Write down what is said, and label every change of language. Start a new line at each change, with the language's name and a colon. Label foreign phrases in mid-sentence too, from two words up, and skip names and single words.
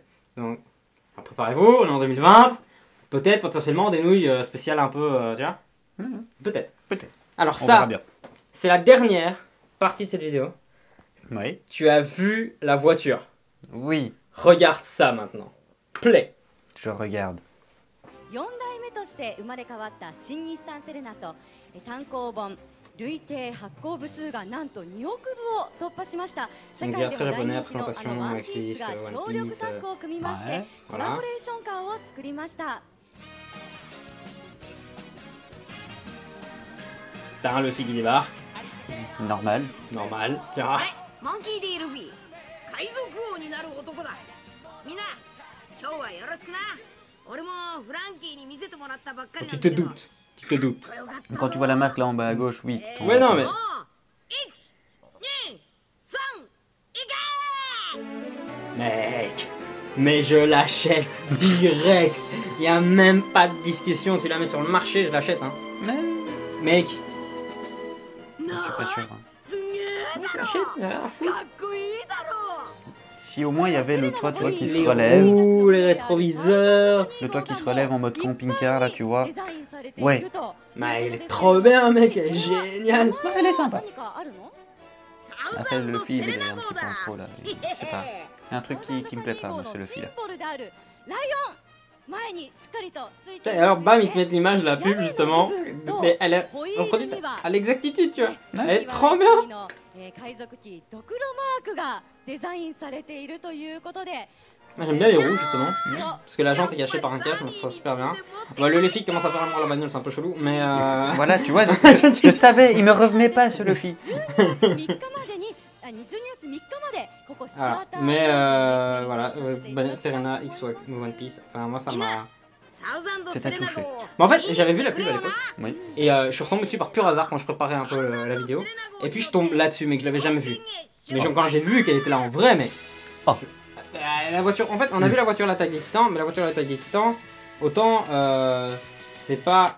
French: Donc, alors, préparez-vous, on est en 2020. Peut-être potentiellement des nouilles spéciales un peu, tu vois. Mhm. Peut-être. Peut-être. Alors On verra ça, bien. c'est la dernière partie de cette vidéo. Oui. Tu as vu la voiture. Oui. Regarde ça maintenant. Play. Je regarde.
Japanese: 4代目として生まれ変わった新日産セレナと単行本累計発行部数がなんと2億部を突破しました世界でも大人気のワンピースが協力タッグを組みましてはいコラボレーションカーを作りました
French: T'as un Luffy qui débarque. Normal. Normal. Tiens.
Japanese: モンキー D ルフィ海賊王になる男だみんな今日はよろしくな俺もフランキーに見せてもらったばっかりな
French: Tu ん te
Japanese: だけど
French: doutes. Tu te doutes.
Japanese: よかった
French: Quand tu vois la marque là en bas à gauche, oui. ton- Ouais, non, mais-
Japanese: もう1、2、3いけ
French: Mec. Mais je l'achète direct. Y a même pas de discussion. Tu la mets sur le marché, je l'achète. Hein. Mec. Je suis pas sûr. Hein.
Japanese: すんげえだろ
French: J'achète. Rien à foutre.
Japanese: かっこいいだろ
French: Si au moins il y avait le toit, tu vois, qui se Les relève. roues, les rétroviseurs. Le toit qui se relève en mode camping-car là, tu vois.
Japanese: デザインされてい
French: Ouais.
Japanese: ると
French: Mais elle est trop bien, mec. Elle est géniale. Ouais, elle est sympa.
Japanese: 何かあるのサウ
French: Après
Japanese: ザン
French: le
Japanese: ド
French: fil,
Japanese: セ
French: il
Japanese: レ
French: est
Japanese: ナ
French: un
Japanese: 号
French: petit peu
Japanese: だ
French: en trop là. Il- Je sais pas. Il y a un truc qui me plaît pas, moi, c'est le fil là.
Japanese: シンボルであるライオン前にしっかりとついて
French: Et alors, bam, ils te mettent l'image de la pub justement. Mais elle est reproduite à l'exactitude, tu vois. Elle est trop bien.
Japanese: 海賊機ドクロマークがデザインされているということで
French: Moi j'aime bien les roues justement. Parce que la jante est cachée par un cache, donc ça super bien. Bah, le Luffy commence à faire vraiment la bagnole, c'est un peu chelou. Mais Voilà, tu vois, je savais, il me revenait pas ce Luffy.
Japanese: 12月3日までに12月3日までここシ
French: Voilà.
Japanese: アター
French: Mais voilà, Serena X One Piece. Enfin, moi ça m'a.
Japanese: サウザンド
French: C'est
Japanese: セ
French: à
Japanese: レナ
French: toucher.
Japanese: 号
French: Mais en fait, j'avais vu la pub à l'époque. Oui. Et je suis retombé dessus par pur hasard quand je préparais un peu la vidéo. Et puis je tombe là-dessus, mais que je l'avais jamais vu. Mais quand j'ai vu qu'elle était là en vrai, mais. Oh. La voiture, en fait, on a vu la voiture l'attaque des titans, mais la voiture l'attaque des titans, autant c'est pas.